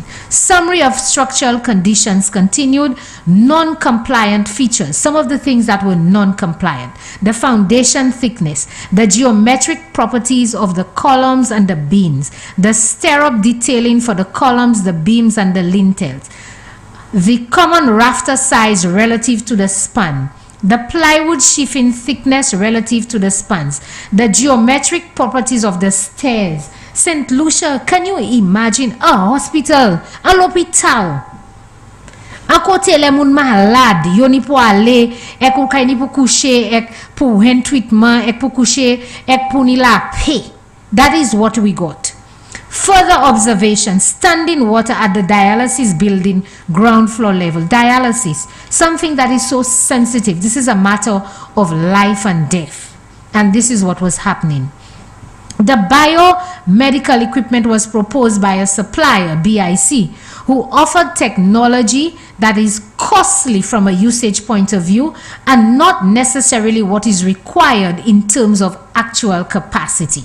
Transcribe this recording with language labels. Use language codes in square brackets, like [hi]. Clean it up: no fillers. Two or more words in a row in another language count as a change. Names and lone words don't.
[en] Summary of structural conditions continued. Non-compliant features, some of the things that were non-compliant: the foundation thickness, the geometric properties of the columns and the beams, the stirrup detailing for the columns, the beams, and the lintels, the common rafter size relative to the span, the plywood sheathing thickness relative to the spans, the geometric properties of the stairs. St. Lucia, can you imagine a hospital, [acf] a l'hôpital? A kote le moun malade, yo ni pou ale, ek ou kay ni pou coucher, ek pou hen treatment, ek pou coucher, ek pou ni la paix. [en] That is what we got. Further observation: standing water at the dialysis building ground floor level. Dialysis, something that is so sensitive. This is a matter of life and death, and this is what was happening. The biomedical equipment was proposed by a supplier, BIC, who offered technology that is costly from a usage point of view and not necessarily what is required in terms of actual capacity.